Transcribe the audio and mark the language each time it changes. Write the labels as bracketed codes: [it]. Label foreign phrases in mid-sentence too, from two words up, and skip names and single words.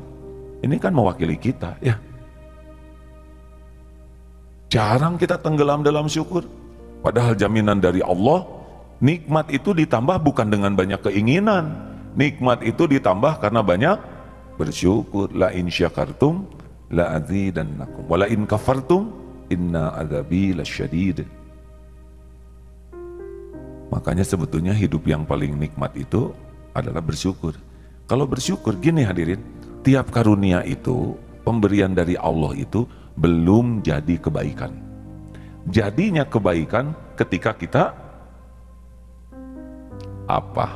[id] Ini kan mewakili kita ya. Jarang kita tenggelam dalam syukur. Padahal jaminan dari Allah, nikmat itu ditambah bukan dengan banyak keinginan. Nikmat itu ditambah karena banyak bersyukur. [ar] لئن شكرتم لأزيدنكم ولئن كفرتم إن عذابي لشديد. [id] Makanya sebetulnya hidup yang paling nikmat itu adalah bersyukur. Kalau bersyukur gini hadirin, tiap karunia itu pemberian dari Allah itu belum jadi kebaikan. Jadinya kebaikan ketika kita apa?